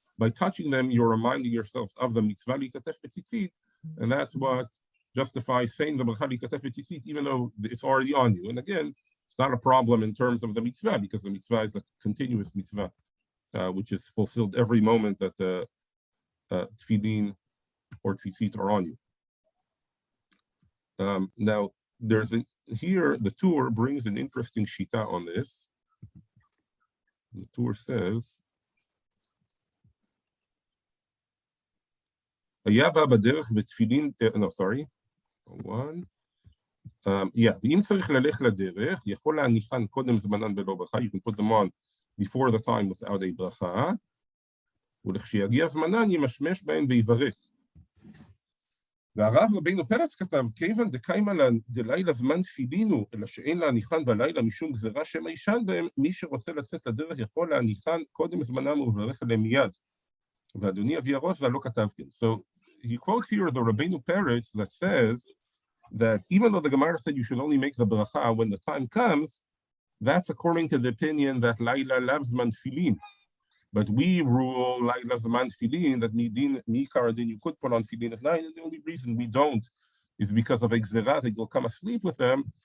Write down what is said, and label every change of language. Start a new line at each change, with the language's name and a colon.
English: By touching them, you're reminding yourself of the mitzvah litatef b'tzitzit, and that's what justifies saying the bracha litatef b'tzitzit, even though it's already on you. And again, it's not a problem in terms of the mitzvah, because the mitzvah is a continuous mitzvah, which is fulfilled every moment that the tefillin or tzitzit are on you. Now, here the Tur brings an interesting shita on this. The Tur says,
Hebrew: ואם צריך ללך לדרך, יכול להניחן קודם זמנן בלא ברכה,
English: you can put them on before the time without a ברכה,
Hebrew: ולכשיגיע זמנן ימשמש בהן ויברך. והרב רבינו פרץ כתב, כיוון דקיימה דלילה זמן תפילינו, אלא שאין להניחן בלילה משום גזירה שמא יישן בהם, מי שרוצה לצאת לדרך יכול להניחן קודם זמנם ולברך עליהם מיד. ואדוני אבי הראש והלא כתב כן.
English: So he quotes here the Rabbeinu Peretz that says that even though the Gemara said you should only make the bracha when the time comes, that's according to the opinion that Laila loves man tefillin. But we rule Laila zman tefillin, that midin mikar, then you could put on tefillin at night, and the only reason we don't is because of a gzerah that you'll come asleep with them.